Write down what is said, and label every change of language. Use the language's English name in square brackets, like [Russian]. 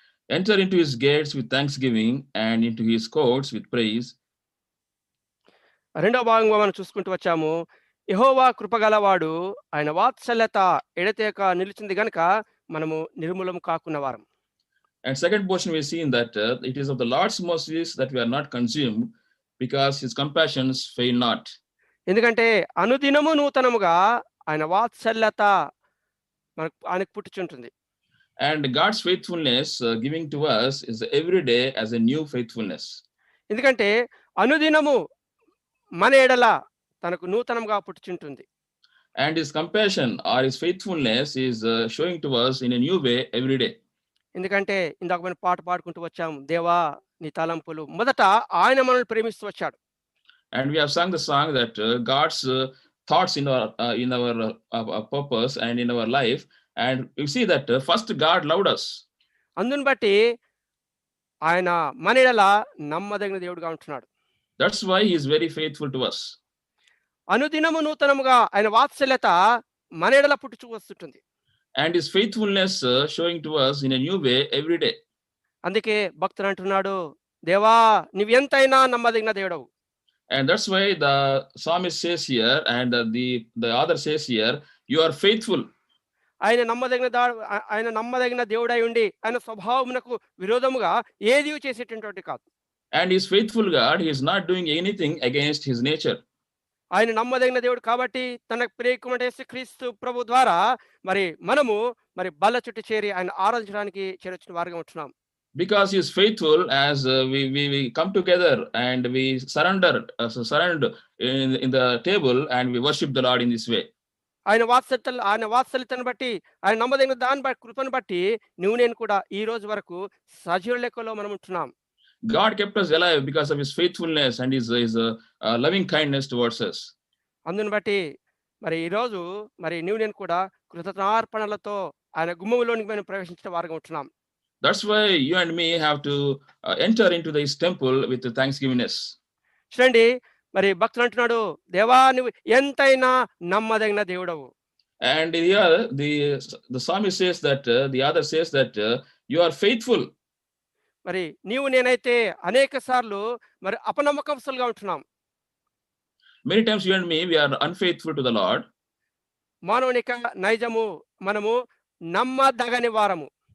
[English] Enter into his gates with thanksgiving, and into his courts with praise. [Telugu] రెండవ భాగంగా మనం చూసుకుంటూ వచ్చాము. యెహోవా కృపగలవాడు, ఆయన వాత్సల్యత ఎడతెగక నిలిచింది గనుక మనము నిర్మూలం కాకున్న వారం. [English] And second portion we see in that it is of the Lord's mercies that we are not consumed, because his compassions fail not. [Telugu] ఎందుకంటే అనుదినము నూతనముగా ఆయన వాత్సల్యత మనకు ఆయనకు పుట్టుచుంటుంది. [English] And God's faithfulness giving to us is every day as a new faithfulness. [Telugu] ఎందుకంటే అనుదినము మన ఎడల తనకు నూతనంగా పుట్టుచుంటుంది. [English] And his compassion or his faithfulness is showing to us in a new way every day. [Telugu] ఎందుకంటే ఇందాక మనం పాట పాడుకుంటూ వచ్చాం, దేవా నీ తలంపులు. మొదట ఆయన మనల్ని ప్రేమిస్తూ వచ్చాడు. [English] And we have sung the song that God's thoughts in our purpose and in our life. And you see that first God loved us. [Telugu] అందుని బట్టి ఆయన మన ఎడల నమ్మదగిన దేవుడుగా ఉంటున్నాడు. [English] That's why he is very faithful to us. [Telugu] అనుదినము నూతనముగా ఆయన వాత్సల్యత మన ఎడల పుట్టుచు వస్తుంటుంది. [English] And his faithfulness showing to us in a new way every day. [Telugu] అందుకే భక్తుడు అంటున్నాడు, దేవా నీవు ఎంతైనా నమ్మదగిన దేవుడవు. [English] And that's why the psalmist says here, and the author says here, you are faithful. [Telugu] ఆయన నమ్మదగిన దేవుడై ఉండి ఆయన స్వభావమునకు విరోధముగా ఏది చేసేటటువంటి కాదు. [English] And he's faithful God, he is not doing anything against his nature. [Telugu] ఆయన నమ్మదగిన దేవుడు కాబట్టి తన ప్రియకుమారుడైన యేసుక్రీస్తు ప్రభు ద్వారా మనము బల్ల చుట్టూ చేరి ఆయన ఆరాధించడానికి చేరొచ్చిన వారిగా ఉంటున్నాం. [English] Because he is faithful, as we come together and we surrender in the table and we worship the Lord in this way. [Telugu] ఆయన వాత్సల్యతను బట్టి, ఆయన నమ్మదగిన దాన్ని బట్టి, కృపను బట్టి నువ్వు నేను కూడా ఈ రోజు వరకు సజీవ లెక్కలో మనం ఉంటున్నాం. [English] God kept us alive because of his faithfulness and his loving kindness towards us. [Telugu] అందుని బట్టి ఈ రోజు నువ్వు నేను కూడా కృతజ్ఞతార్పణలతో ఆయన గుమ్మములోనికి మనం ప్రవేశించిన వారిగా ఉంటున్నాం. [English] That's why you and me have to enter into this temple with thanksgivingness. [Telugu] చూడండి, భక్తుడు అంటున్నాడు, దేవా నువ్వు ఎంతైనా నమ్మదగిన దేవుడవు. [English] And here the psalmist says that the other says that you are faithful. [Telugu] నీవు నేనైతే అనేక సార్లు అపనమ్మకస్తులుగా ఉంటున్నాం. [English] Many times you and me, we are unfaithful to the Lord. [Telugu] మానవునిక నైజము మనము నమ్మదగని వారము.